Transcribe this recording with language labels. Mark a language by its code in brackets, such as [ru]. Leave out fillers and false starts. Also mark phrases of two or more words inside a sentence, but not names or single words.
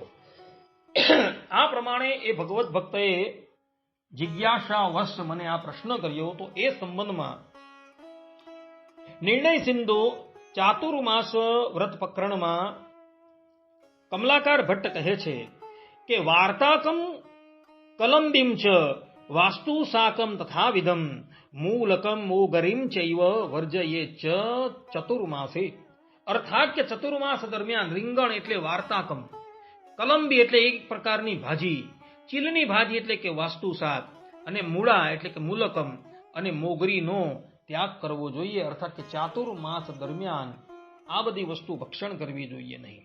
[gu] આ પ્રમાણે એ ભગવત ભક્તએ જિજ્ઞાસાવશ મને આ પ્રશ્ન કર્યો, તો એ સંબંધમાં નિર્ણય સિંધુ ચાતુર્માસ વ્રત પ્રકરણમાં કમલાકાર ભટ્ટ કહે છે કે [sa] વાર્તાકમ કલંબિમ ચ વાસ્તુ સાકમ તથાવિધમ मूलकम मोगरीम चैव वर्जये च चतुर्मासे। [gu] અર્થાત કે ચતુર્માસ દરમિયાન રીંગણ એટલે વાર્તાકમ, કલંબી એટલે એક પ્રકારની ભાજી, ચીલની ભાજી એટલે કે વાસ્તુ શાક, અને મૂળા એટલે કે મૂલકમ અને મોગરીનો ત્યાગ કરવો જોઈએ। અર્થાત કે ચાતુર્માસ દરમિયાન આ બધી વસ્તુ ભક્ષણ કરવી જોઈએ નહીં।